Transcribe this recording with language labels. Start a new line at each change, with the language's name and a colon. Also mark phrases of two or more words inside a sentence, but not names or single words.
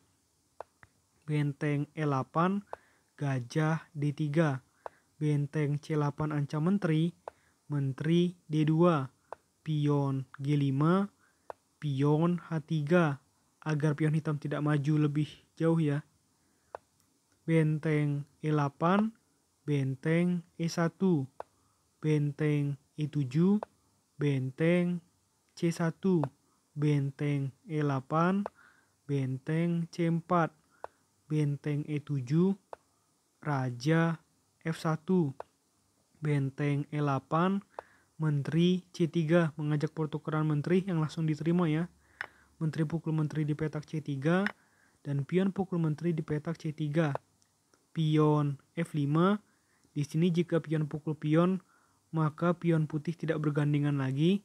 Indonesian: Benteng E8, gajah D3. Benteng C8 ancam menteri, menteri D2. Pion G5, pion H3. Agar pion hitam tidak maju lebih jauh ya. Benteng E8, benteng E1. Benteng E7, benteng C1, benteng E8, benteng C4, benteng E7, raja F1, benteng E8, menteri C3, mengajak pertukaran menteri yang langsung diterima ya. Menteri pukul menteri di petak C3 dan pion pukul menteri di petak C3. Pion F5, di sini jika pion pukul pion, maka pion putih tidak bergandengan lagi.